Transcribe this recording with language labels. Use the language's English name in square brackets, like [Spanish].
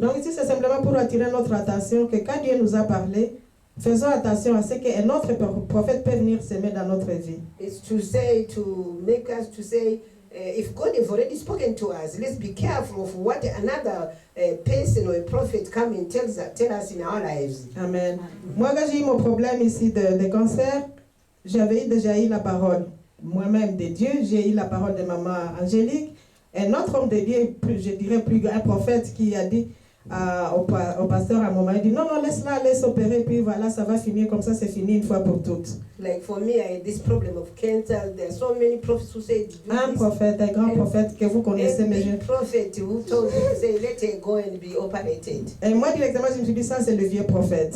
[French] Donc ici, c'est simplement pour attirer notre attention que quand Dieu nous a parlé, faisons attention à ce qu'un autre prophète peut venir s'aimer dans notre vie. [English] It's to make us to say, if God has already spoken to us, let's be careful of what another person or a prophet come and tell us in our lives. Amen. [French] Moi, quand j'ai eu mon problème ici de cancer, j'avais déjà eu la parole moi-même de Dieu, j'ai eu la parole de maman Angélique, un autre homme de Dieu, je dirais plus un prophète qui a dit, au pasteur à un moment. Il dit non, laisse-la, laisse opérer, puis voilà, ça va finir comme ça, c'est fini une fois pour toutes. [English] Like for me, I had this problem of cancer. There are so many prophets who said, do [French] Un [English] this. [French] prophète, un grand prophète que vous connaissez, mais [English] Every prophet who told me to say, let her go and be operated. [French] Et moi, directement, je me suis dit, ça, c'est le vieux prophète.